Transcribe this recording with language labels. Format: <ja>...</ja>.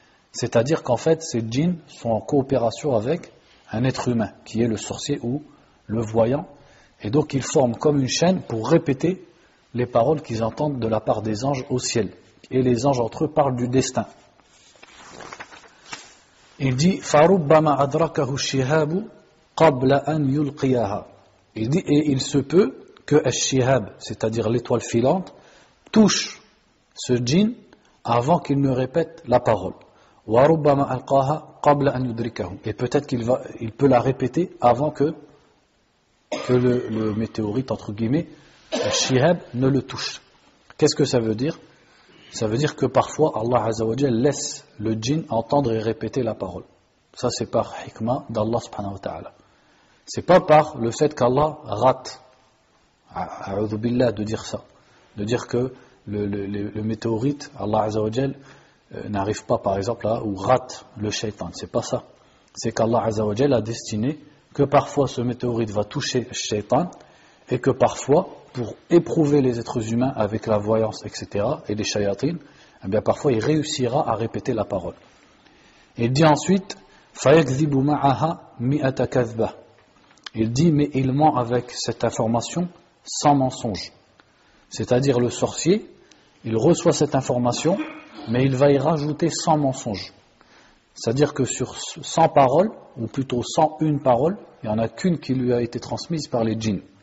<fr>C'est-à-dire qu'en fait, ces djinns sont en coopération avec un être humain, qui est le sorcier ou le voyant, et donc ils forment comme une chaîne pour répéter les paroles qu'ils entendent de la part des anges au ciel. Et les anges entre eux parlent du destin. Il dit</fr> <ar>فَرُبَّمَا أَدْرَكَهُ الشِّهَابُ قَبْلَ أَنْ يُلْقِيَهَا.</ar> <fr>Il dit et il se peut que al-shihab, c'est-à-dire l'étoile filante, touche ce djinn avant qu'il ne répète la parole.</fr> <ar>وَرُبَّمَا أَلْقَاهَا قَبْلَ أَنْ يُدْرِكَهُ.</ar> <fr>Et peut-être qu'il peut la répéter avant que le météorite, entre guillemets, al-shihab, ne le touche. Qu'est-ce que ça veut dire? Ça veut dire que parfois Allah Azza wa Jal laisse le djinn entendre et répéter la parole. Ça c'est par hikmah d'Allah subhanahu wa ta'ala. C'est pas par le fait qu'Allah rate, a'udhu billah, de dire ça, de dire que le météorite, Allah Azza wa Jal n'arrive pas par exemple là, ou rate le shaitan. C'est pas ça. C'est qu'Allah Azza wa Jal a destiné que parfois ce météorite va toucher le shaitan et que parfois pour éprouver les êtres humains avec la voyance, etc., et les shayatines, eh bien parfois il réussira à répéter la parole. Il dit ensuite,</fr> <ar>فَيَكْذِبُ مَعَهَا مِئَةَ كَذْبَةٍ.</ar> <fr>Il dit, mais il ment avec cette information sans mensonge. C'est-à-dire le sorcier, il reçoit cette information, mais il va y rajouter 100 mensonges. C'est-à-dire que sur 100 paroles, ou plutôt 101 paroles, il n'y en a qu'une qui lui a été transmise par les djinns.</fr>